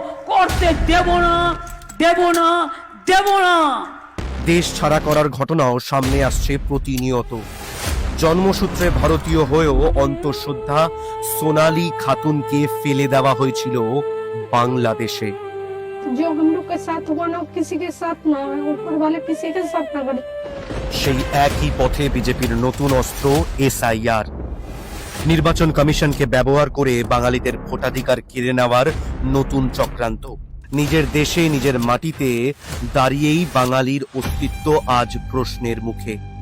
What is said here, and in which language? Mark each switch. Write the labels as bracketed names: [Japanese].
[Bangla] করতে দেব না, দেব না, দেব না। দেশ ছাড়া করার ঘটনাও সামনে আসছে প্রতিনিয়ত। জন্মসূত্রে ভারতীয় হয়েও অন্তঃসত্ত্বা সোনালী খাতুনকে ফেলে দেওয়া হয়েছিল বাংলাদেশে। [Hindi] जो हम लोग के साथ हुआ ना किसी के साथ ना है, ऊपर वाले किसी के साथ ना करे। [Bangla] সেই একই পথে বিজেপির নতুন অস্ত্র এসআইআর। নির্বাচন কমিশনকে ব্যবহার করে বাঙালিদের ভোটাধিকার কেড়ে নেওয়ার নতুন চক্রান্ত। নিজের দেশে নিজের মাটিতে দাঁড়িয়েই বাঙালির অস্তিত্ব আজ প্রশ্নের মুখে।